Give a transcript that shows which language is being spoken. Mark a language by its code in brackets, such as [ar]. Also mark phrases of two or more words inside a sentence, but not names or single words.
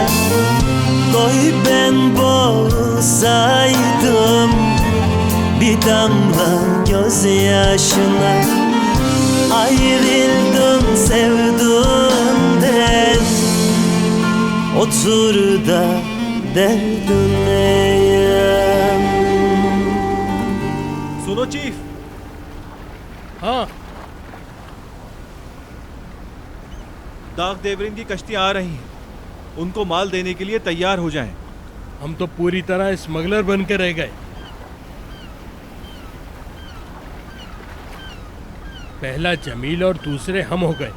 [tr] Koy ben boğulsaydım bir damla gözyaşına. Ayrıldım sevduğumden, otur da derdine yan. [hi] सुनो चीफ। हाँ, दाग देवरिन की कश्तियां आ रही हैं, उनको माल देने के लिए तैयार हो जाएं। हम तो पूरी तरह स्मगलर बन के रह गए। पहला जमील और दूसरे हम हो गए।